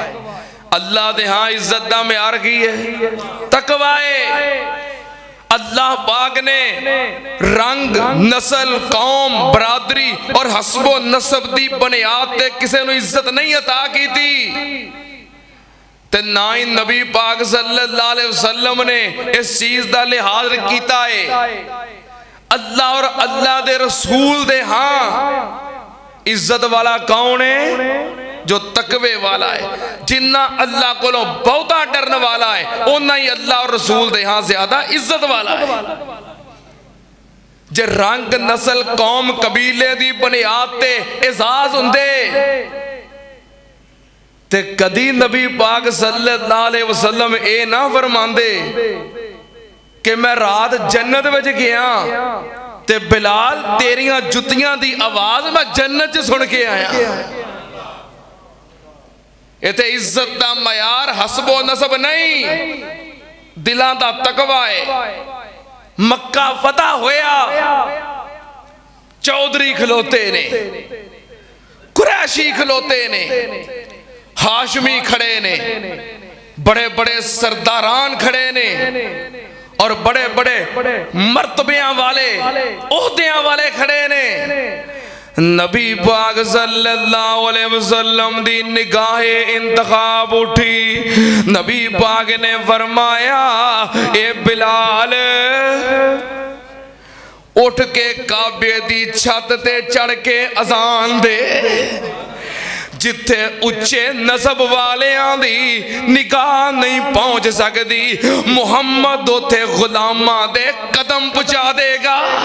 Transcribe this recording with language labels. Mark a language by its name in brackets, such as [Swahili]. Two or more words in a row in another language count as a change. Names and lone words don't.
[Punjabi] اللہ دے ہاں عزت دا معیار کی ہے? تقویٰ ہے۔ اللہ پاک نے رنگ، نسل، قوم، برادری اور حسب و نسب دی بنیاد تے کسی نوں عزت نہیں عطا کی تھی، تے نہ ہی نبی پاک [Arabic] صلى الله عليه وسلم [Punjabi] نے اس چیز کا لحاظ کیا ہے. اللہ اور اللہ دے رسول دے ہاں عزت والا کون ہے? جو تقوے والا ہے. جناں اللہ کولوں بہتا ڈرن والا ہے، اناں ہی اللہ اور رسول دے ہاں زیادہ عزت والا ہے. جے رنگ، نسل، قوم، قبیلے دی بنیاد تے اعزاز ہندے تے کدی نبی پاک [Arabic] صلى الله عليه وسلم [Punjabi] اے نہ فرماندے کہ میں رات جنت وچ گیا تے بلال تیریاں جتیاں دی آواز میں جنت چ سن کے آیا. ایتھے عزت دا معیار حسب و نسب نہیں، دلاں دا تقویٰ ہے. مکہ فتح ہویا، چوہدری کھلوتے نے، قریشی کھلوتے نے، ہاشمی کھڑے نے، بڑے بڑے سرداران کھڑے نے اور بڑے بڑے مرتبیاں والے، عہدیاں والے کھڑے نے. نبی پاک [Arabic] صلى الله عليه وسلم [Punjabi] دی نگاہے انتخاب اٹھی. نبی پاک نے فرمایا اے بلال اٹھ کے کعبے دی چھت تے چڑھ کے اذان دے. جتھے اچے نسب والیاں دی نگاہ نہیں پہنچ سکتی، محمد اوتھے غلاماں دے قدم پہنچا دیگا.